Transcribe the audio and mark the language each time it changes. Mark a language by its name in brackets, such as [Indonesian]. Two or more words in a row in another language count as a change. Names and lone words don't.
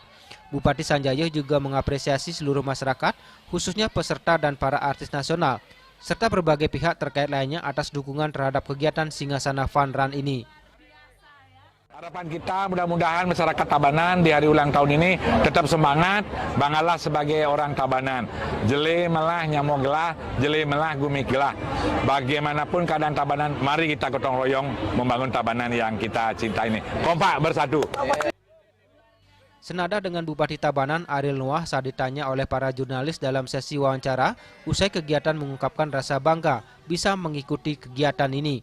[Indonesian] Bupati Sanjaya juga mengapresiasi seluruh masyarakat, khususnya peserta dan para artis nasional, serta berbagai pihak terkait lainnya atas dukungan terhadap kegiatan Singasana Fun Run ini. Harapan kita mudah-mudahan masyarakat Tabanan di hari ulang tahun ini tetap semangat, banggalah sebagai orang Tabanan. [Balinese] Jeli melah nyamuk gelah, jeli melah gumi gelah. [Indonesian] Bagaimanapun keadaan Tabanan, mari kita gotong royong membangun Tabanan yang kita cinta ini. Kompak bersatu. Senada dengan Bupati Tabanan Ariel Noah saat ditanya oleh para jurnalis dalam sesi wawancara, usai kegiatan mengungkapkan rasa bangga bisa mengikuti kegiatan ini.